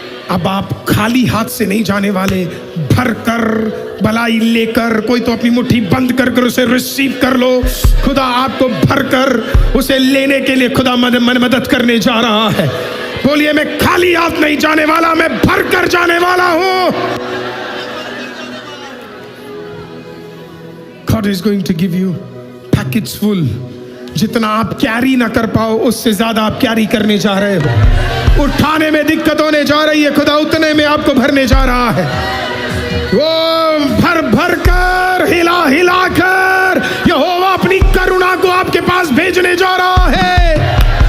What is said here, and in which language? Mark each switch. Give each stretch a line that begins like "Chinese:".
Hindi: अब आप खाली हाथ से नहीं जाने वाले, भरकर भलाई लेकर। कोई तो अपनी मुट्ठी बंद कर उसे रिसीव कर लो। खुदा आपको भरकर उसे लेने के लिए खुदा मदद करने जा रहा है। बोलिए, मैं खाली हाथ नहीं जाने वाला, मैं भरकर जाने वाला हूं।
English: God is going to give you packets full.
Hindi: जितना आप कैरी ना कर पाओ उससे ज्यादा आप कैरी करने जा रहे हो। उठाने में दिक्कत होने जा रही है, खुदा उतने में आपको भरने जा रहा है। वो भर भर कर, हिला हिला कर यहोवा अपनी करुणा को आपके पास भेजने जा रहा है।